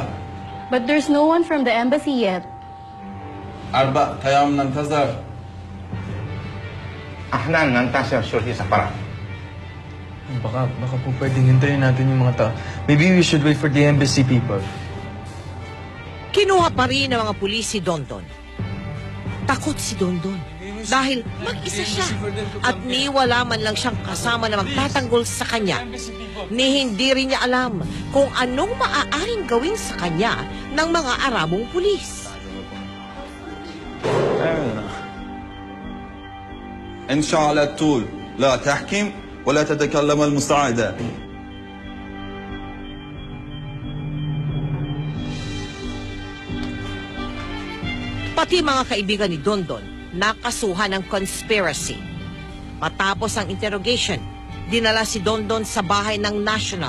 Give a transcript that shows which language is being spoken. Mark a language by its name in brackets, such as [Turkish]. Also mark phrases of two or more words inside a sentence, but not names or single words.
[English] But there's no one from the embassy yet. [Arabic] 4 أيام ننتظر احنا ننتظر شرطي سفارة. [Filipino] Baka po pwedeng hintayin natin yung mga tao. [English] Maybe we should wait for the embassy people. [Filipino] Kinuha pa rin ng mga pulis si Dondon. Takot si Dondon dahil mag-isa siya at ni wala man lang siyang kasama na magtatanggol sa kanya. Ni hindi rin niya alam kung anong maaaring gawin sa kanya ng mga Arabong pulis. [Arabic] امشي على الطول لا تحكم ولا تتكلم المساعدة. [Filipino] Pati mga kaibigan ni Dondon nakasuhan ng conspiracy. Matapos ang interrogation, dinala si Dondon sa bahay ng National.